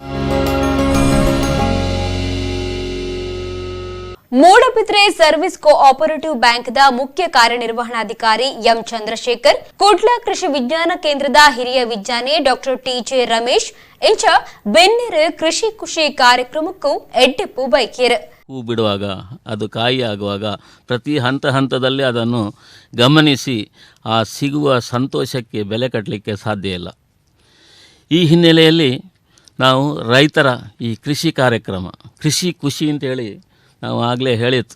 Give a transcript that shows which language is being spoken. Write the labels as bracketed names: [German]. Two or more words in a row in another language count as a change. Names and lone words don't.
[Tulu] ಮೂಡಬಿದ್ರೆ ಸರ್ವಿಸ್ ಕೋಆಪರೇಟಿವ್ ಬ್ಯಾಂಕ್ದ ಮುಖ್ಯ ಕಾರ್ಯನಿರ್ವಹಣಾಧಿಕಾರಿ ಎಂ ಚಂದ್ರಶೇಖರ್, ಕುಡ್ಲ ಕೃಷಿ ವಿಜ್ಞಾನ ಕೇಂದ್ರದ ಹಿರಿಯ ವಿಜ್ಞಾನಿ ಡಾಕ್ಟರ್ ಟಿಜೆ ರಮೇಶ್ ಇಂಚ ಬೆನ್ನೆರು ಕೃಷಿ ಖುಷಿ ಕಾರ್ಯಕ್ರಮಕ್ಕೂ ಎಡ್ಡೆಪ್ಪು ಬೈಕೇರು. [Kannada] ಹೂ ಬಿಡುವಾಗ ಅದು ಕಾಯಿ ಆಗುವಾಗ ಪ್ರತಿ ಹಂತದಲ್ಲಿ ಅದನ್ನು ಗಮನಿಸಿ ಆ ಸಿಗುವ ಸಂತೋಷಕ್ಕೆ ಬೆಲೆ ಕಟ್ಟಲಿಕ್ಕೆ ಸಾಧ್ಯ ಇಲ್ಲ. ಈ ಹಿನ್ನೆಲೆಯಲ್ಲಿ ನಾವು ರೈತರ ಈ ಕೃಷಿ ಕಾರ್ಯಕ್ರಮ ಕೃಷಿ ಖುಷಿ ಅಂತೇಳಿ ನಾವು ಆಗಲೇ ಹೇಳಿತ್ತು.